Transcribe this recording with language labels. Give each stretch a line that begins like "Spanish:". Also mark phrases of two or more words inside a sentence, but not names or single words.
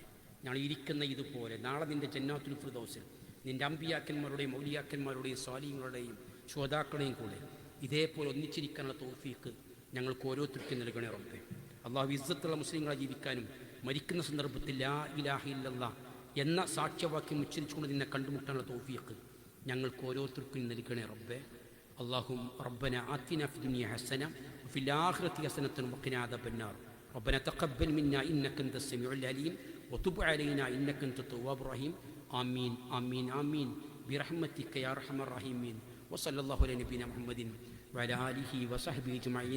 Malayalam: ഞങ്ങൾ ഇരിക്കുന്ന ഇതുപോലെ നാളെ നിൻ്റെ ജന്നാത്തുൽ ഫിർദൗസിൽ നിൻ്റെ അമ്പിയാക്കന്മാരുടെയും മൗലിയാക്കന്മാരുടെയും സ്വാലിഹീങ്ങളുടെയും ശ്രോതാക്കളുടെയും കൂടെ ഇതേപോലെ ഒന്നിച്ചിരിക്കാനുള്ള തൗഫീക്ക് ഞങ്ങൾക്ക് ഓരോരുത്തർക്കും നൽകണേ റബ്ബേ. അള്ളാഹു ഇസ്സത്തുള്ള മുസ്ലിങ്ങളെ ജീവിക്കാനും മരിക്കുന്ന സന്ദർഭത്തിൽ
Arabic: لا إله إلا الله
Malayalam: എന്ന സാക്ഷ്യവാക്യം ഉച്ചരിച്ചുകൊണ്ട് നിന്നെ കണ്ടുമുട്ടാനുള്ള തൗഫീക്ക് ഞങ്ങൾക്ക് ഓരോരുത്തർക്കും നൽകണേ റബ്ബേ.
Arabic: اللهم ربنا آتنا في الدنيا حسنة وفي الآخرة حسنة وقنا عذاب النار. ربنا تقبل منا إنك أنت السميع العليم وتب علينا إنك أنت التواب الرحيم. آمين آمين آمين برحمتك يا أرحم الراحمين. وصلى الله على نبينا محمد وعلى آله وصحبه أجمعين.